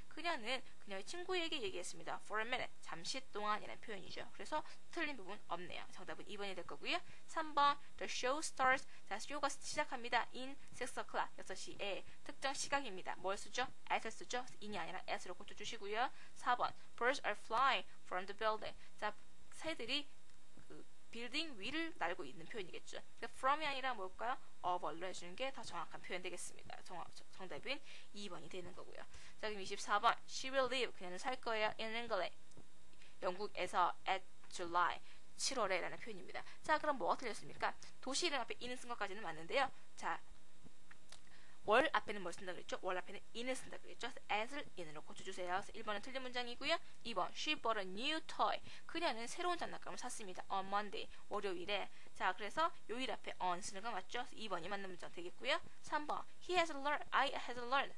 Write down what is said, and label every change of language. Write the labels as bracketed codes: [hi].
[ko] 그녀는 그녀의 친구에게 얘기했습니다. [en] For a minute. [ko] 잠시 동안이라는 표현이죠. 그래서 틀린 부분 없네요. 정답은 2번이 될 거고요. 3번. [en] The show starts. [ko] 자, 쇼가 시작합니다. In 6 o'clock. 6시에. 특정 시각입니다. 뭘 쓰죠? at을 쓰죠. in이 아니라 at로 고쳐주시고요. 4번. [en] Birds are flying from the building. [ko] 자, 새들이 그 빌딩 위를 날고 있는 표현이겠죠. 그러니까 from이 아니라 뭘까요? over로 해주는 게 더 정확한 표현 되겠습니다. 정답은 2번이 되는 거고요. 자, 그럼 24번. [en] She will live. [ko] 그녀는 살 거예요. In England. 영국에서 at July. 7월에 라는 표현입니다. 자, 그럼 뭐가 틀렸습니까? 도시 이름 앞에 in은 쓴 것까지는 맞는데요. 자, 월 앞에는 뭘 쓴다 그랬죠? 월 앞에는 in을 쓴다 그랬죠? as를 in으로 고쳐주세요. 그래서 1번은 틀린 문장이고요. [en] 2번, she bought a new toy. [ko] 그녀는 새로운 장난감을 샀습니다. on Monday, 월요일에. 자, 그래서 요일 앞에 on 쓰는 거 맞죠? 2번이 맞는 문장 되겠고요. [en] 3번, he has learned, I has learned.